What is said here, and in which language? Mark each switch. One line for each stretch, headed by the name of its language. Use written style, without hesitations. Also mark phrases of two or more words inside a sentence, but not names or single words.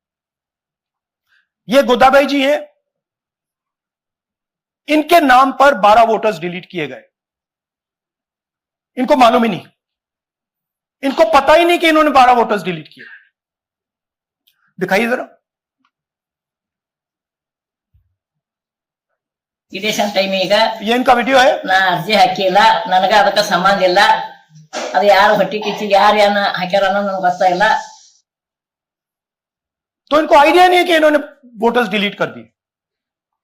Hindi: ये गोदाबाई जी हैं, इनके नाम पर 12
English: voters delete
Hindi: किए गए। इनको मालूम ही नहीं, इनको पता ही नहीं कि इन्होंने 12
English: voters delete
Hindi: किए। दिखाइए जरा।
English: election time
Kannada: ಈಗ
Hindi: ये इनका वीडियो है।
Kannada: ನಾ ಅರ್ಜಿ ಹಾಕಿಲ್ಲ, ನನಗ ಅದಕ್ಕೆ ಸಂಬಂಧ ಇಲ್ಲ। ಅದು ಯಾರು ಹೊಟ್ಟಿ ಕಿಚ್ಚಿ ಯಾರು ಏನ ಹಾಕ್ಯಾರ ಅನ್ನೋದು ನನಗೆ ಗೊತ್ತಾಗಿಲ್ಲ।
Hindi: तो इनको आइडिया नहीं है कि इन्होंने
English: voters delete
Hindi: कर दिए।